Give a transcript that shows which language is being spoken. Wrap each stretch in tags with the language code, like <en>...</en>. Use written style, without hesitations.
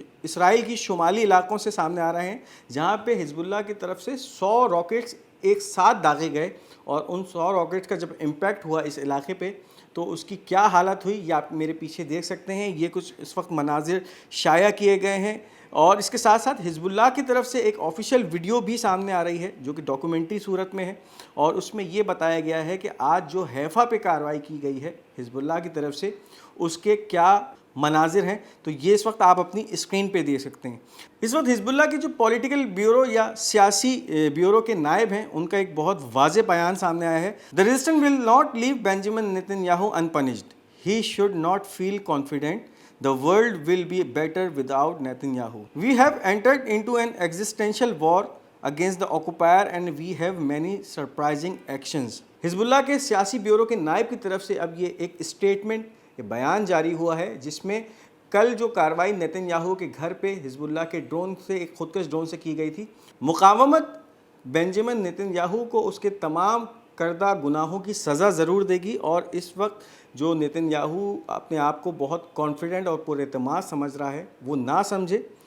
<ur>اسرائیل کی شمالی علاقوں سے سامنے آ رہے ہیں، جہاں پہ حزب اللہ کی طرف سے 100 راکٹس ایک ساتھ داغے گئے، اور ان 100 راکٹس کا جب امپیکٹ ہوا اس علاقے پہ تو اس کی کیا حالت ہوئی یہ آپ میرے پیچھے دیکھ سکتے ہیں۔ یہ کچھ اس وقت مناظر شائع کیے گئے ہیں، اور اس کے ساتھ ساتھ حزب اللہ کی طرف سے ایک آفیشیل ویڈیو بھی سامنے آ رہی ہے جو کہ ڈاکومنٹری صورت میں ہے، اور اس میں یہ بتایا گیا ہے کہ آج جو حیفا پہ کارروائی کی گئی ہے حزب اللہ کی طرف سے اس کے کیا مناظر ہیں۔ تو یہ اس وقت آپ اپنی اسکرین پہ دیکھ سکتے ہیں۔ اس وقت حزب اللہ کی جو پولیٹیکل بیورو یا سیاسی بیورو کے نائب ہیں ان کا ایک بہت واضح بیان سامنے آیا ہے۔</ur> <en>The resistance will not leave Benjamin Netanyahu unpunished. He should not feel confident. The world will be better without Netanyahu. We have entered into an existential war against the occupier and we have many surprising actions.</en> <ur>حزب اللہ کے سیاسی bureau کے نائب کی طرف سے اب یہ ایک اسٹیٹمنٹ، یہ بیان جاری ہوا ہے جس میں کل جو کارروائی نیتن یاہو کے گھر پہ حزب اللہ کے ڈرون سے، ایک خودکش ڈرون سے کی گئی تھی، مقاومت بنجمن نیتن یاہو کو اس کے تمام کردہ گناہوں کی سزا ضرور دے گی، اور اس وقت جو نیتن یاہو اپنے آپ کو بہت کانفیڈنٹ اور پر اعتماد سمجھ رہا ہے وہ نہ سمجھے،</ur>